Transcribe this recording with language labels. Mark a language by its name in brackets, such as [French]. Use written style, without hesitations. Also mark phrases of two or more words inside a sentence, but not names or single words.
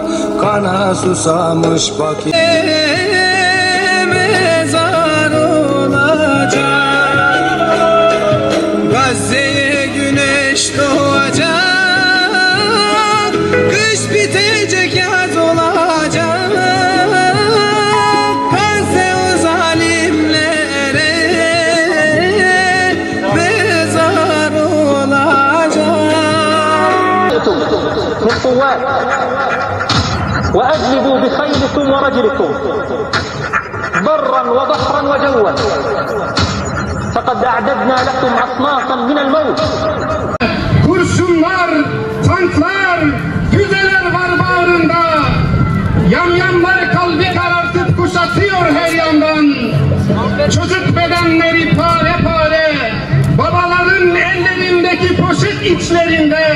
[Turkish] Kana susamış bakir mezar olacak. Gazze'ye güneş doğacak. Kış bitecek yaz olacak. [Arabic] بالقوات وأجلبوا بخيلكم ورجلكم برا وبحرا وجوا فقد أعددنا لكم أصنافا من الموت. [Turkish] Kurşunlar, tanklar, füzeler var bağrında. Yamyamlar kalbi karartıp kuşatıyor her yandan. Çocuk bedenleri pare pare, babaların ellerindeki poşet içlerinde.